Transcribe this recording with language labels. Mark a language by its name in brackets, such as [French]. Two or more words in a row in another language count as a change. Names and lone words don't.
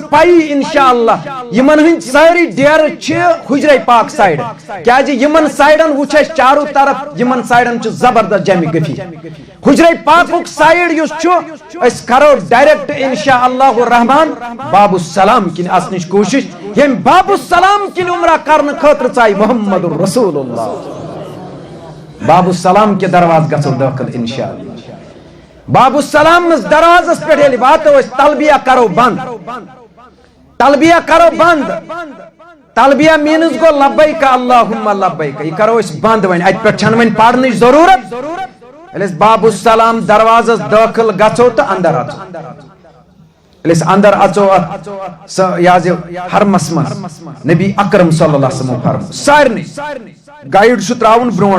[Kashmiri] پیی انشاءاللہ یِمن ہٕنٛدۍ سٲری ڈیرٕ چھِ حجرے پاک سایڈ کیازِ یِمن سایڈن وٕچھ اَسہِ چارو طرف یِمن سایڈن چھُ زبردست جمع گفی حجرے پاکُک سایڈ یُس چھُ أسۍ کرو ڈایریکٹ [Arabic] انشاء اللہ الرحمان [Kashmiri] باب السلام کِنۍ اژنٕچ کوٗشش ییٚمہِ باب السلام کِنۍ عمرہ کرنہٕ خٲطرٕ ژایہِ [Arabic] محمد رسول اللہ [Kashmiri] باب السلام کے دروازٕ گژھو دٲخل انشاءاللہ باب السلام منٛز دروازس پٮ۪ٹھ ییٚلہِ واتو أسۍ تلبیہ کرو بنٛد تلبیہ میٖنٕز گوٚو [Arabic] لبیک اللہُمَّ لبیک [Kashmiri] یہِ کرو أسۍ بنٛد وۄنۍ اَتہِ پٮ۪ٹھ چھنہٕ وۄنۍ پرنٕچ ضروٗرت ییٚلہِ أسۍ باب السلام دروازس دٲخل گژھو تہٕ اندر اژو ییٚلہِ أسۍ اندر اژو اتھ حرمس منٛز نبی اکرم [Arabic] صلی اللہ علیہ وسلم [Kashmiri] فرمو سارنٕے گایڈ چھُ تراوُن